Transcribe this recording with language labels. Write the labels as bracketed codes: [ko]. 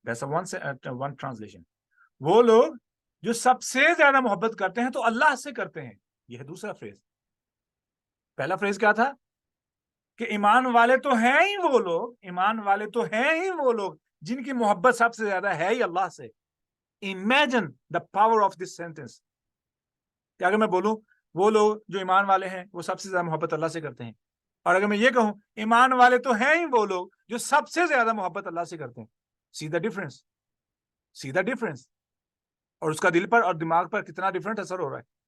[en] That's one translation. [ur] وہ لوگ جو سب سے زیادہ محبت کرتے ہیں تو اللہ سے کرتے ہیں. یہ ہے دوسرا فریز. پہلا فریز کیا تھا کہ ایمان والے تو ہیں ہی وہ لوگ، ایمان والے تو ہیں ہی وہ لوگ جن کی محبت سب سے زیادہ ہے ہی اللہ سے. [en] Imagine the power of this sentence. [ur] کہ اگر میں بولوں وہ لوگ جو ایمان والے ہیں وہ سب سے زیادہ محبت اللہ سے کرتے ہیں، اور اگر میں یہ کہوں ایمان والے تو ہیں ہی وہ لوگ جو سب سے زیادہ محبت اللہ سے کرتے ہیں. [en] See the difference, see the difference. [ur] اور اس کا دل پر اور دماغ پر کتنا ڈفرنٹ اثر ہو رہا ہے.